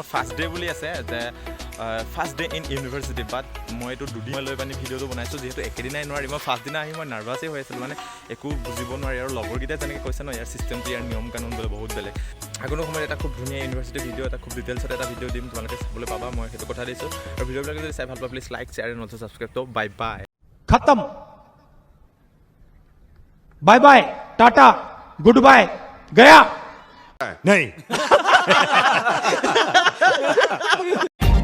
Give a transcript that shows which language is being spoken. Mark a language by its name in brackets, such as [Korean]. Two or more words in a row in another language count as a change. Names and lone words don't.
[English] first day [Assamese] বুলি আছে যে [English] first day in university but [Assamese] মই এইটো দুদিন লৈ পানি ভিডিঅ'টো বনাইছোঁ যিহেতু একেদিনাই নোৱাৰি মই ফাৰ্ষ্ট দিনা আহি মই নাৰ্ভাছেই হৈ আছিলোঁ মানে একো বুজিব নোৱাৰি আৰু লগৰকেইটাই যেনেকৈ কৈছে ন ইয়াৰ চিষ্টেমটো ইয়াৰ নিয়ম কানুন বোলে বহুত বেলেগ আগৰ সময়ত এটা খুব ধুনীয়া ইউনিভাৰ্চিটি ভিডিঅ' এটা খুব ডিটেইলছত এটা ভিডিঅ' দিম তোমালোকে চাবলৈ পাবা মই সেইটো কথা দিছোঁ আৰু ভিডিঅ'বিলাক যদি চাই ভাল পোৱা [English] please like share and also subscribe [Assamese] ত' [English] bye bye खत्म bye bye टाटा good bye गया [Hindi] नहीं